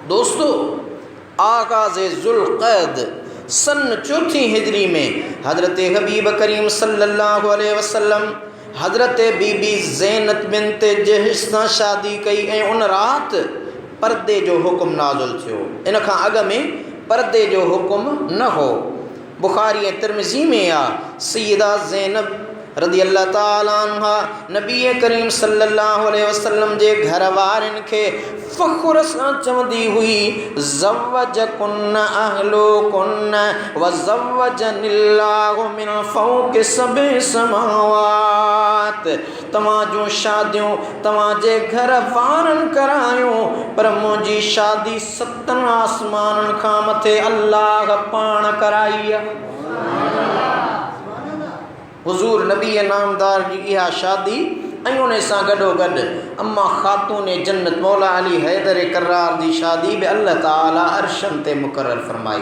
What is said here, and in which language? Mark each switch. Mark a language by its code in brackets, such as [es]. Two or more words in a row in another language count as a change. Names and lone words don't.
[sd] दोस्तो, आगाज़ ज़ुल्क़ैद सन 4 हिजरी में हज़रत हबीब करीम [ar] صلى الله عليه وسلم [sd] हज़रत बीबी ज़ैनब बिन्त जहश सां शादी कई ऐं उन राति पर्दे जो हुक्म नाज़िल थियो। इन खां अॻु में पर्दे जो हुक्म न हो। बुखारी ऐं तिरमिज़ी में आ सैयदा ज़ैनब [ar] رضي الله تعالى عنها [sd] नबी करीम [ar] صلى الله عليه وسلم [sd] जे घर वारनि खे फ़ख़्र सां चवंदी हुई [ar] زوجكن أهاليكن و زوجني الله من فوق سبع سماوات. [sd] तव्हां जूं शादियूं तव्हां जे घर वारनि करायूं पर मुंहिंजी शादी 7 आसमाननि खां मथे अल्लाह पाण कराई आहे। हुजूर नबी नामदार जी इहा शादी ऐं उन सां गॾोगॾु अम्मा ख़ातून जन्नत मौला अली हैदर करार जी शादी बि [ar] الله تعالى [sd] अर्शन ते मुक़रर फरमाई।